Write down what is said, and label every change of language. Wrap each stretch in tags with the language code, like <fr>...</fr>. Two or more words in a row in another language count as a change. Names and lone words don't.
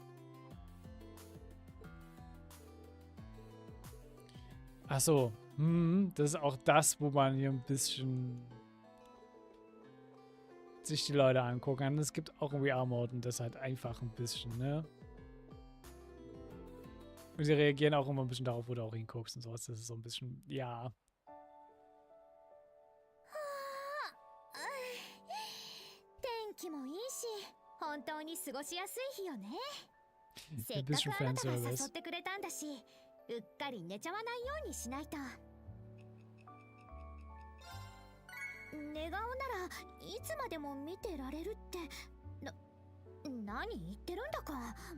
<de>Ach so, das ist auch das, wo man hier ein bisschen sich die Leute angucken. Und es gibt auch irgendwie Armut und das halt einfach ein bisschen, ne? Und sie reagieren auch immer ein bisschen darauf, wo du auch hinguckst und sowas. Das ist so ein bisschen, ja.</de> <ja>天気もいいし、本当に過ごしやすい日よね。せ</ja> <de>Ein</de> <ja>っか</ja> <de>bisschen</de> <ja>くあなたが誘</ja> <de>Fanservice.</de> <ja>ってくれたんだし、うっかり寝ちゃわないようにしないと。寝顔ならいつまでも見てられるって何言ってるんだか。</ja>